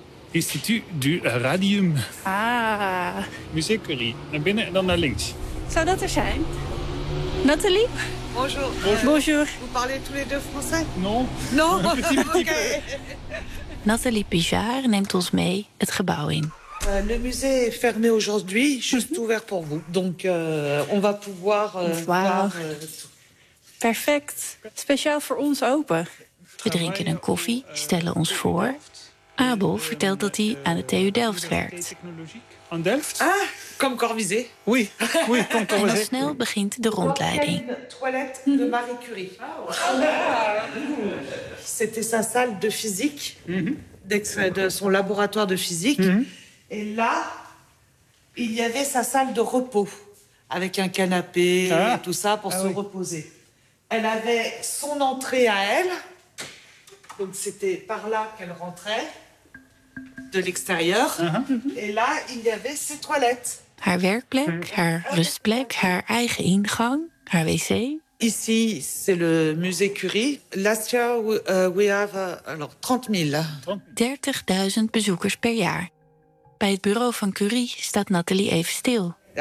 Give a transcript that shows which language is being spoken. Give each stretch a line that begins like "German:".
French: Institut du Radium. Ah. Musée Curie.
Dutch: Naar binnen en dan naar links. Zou dat er zijn? Nathalie?
French: Bonjour. Vous parlez tous les deux français? Non.
Dutch: Oké. Nathalie Pijard neemt ons mee het gebouw in.
French: Le musée est fermé aujourd'hui, juste ouvert pour vous. Donc on va pouvoir...
Dutch: Perfect. Speciaal voor ons open. We drinken een koffie, stellen ons voor. Abel vertelt dat hij aan de TU Delft werkt. Aan Delft?
French: Ah, comme Corvezee. Oui, comme Corvezee.
Dutch: En snel begint de rondleiding. Toilet de Marie Curie.
French: C'était sa salle de physique, de son laboratoire de physique. Et là, il y avait sa salle de repos, avec un canapé et tout ça pour se reposer. Elle avait son entrée à elle, donc c'était par là qu'elle rentrait. de l'extérieur. Et là, il y avait ses toilettes.
Dutch: Haar werkplek, haar rustplek, haar eigen ingang, haar wc.
French: Ici, c'est le musée Curie.
English: Last year, we have 30.000
Dutch: bezoekers per jaar. Bij het bureau van Curie staat Nathalie even stil.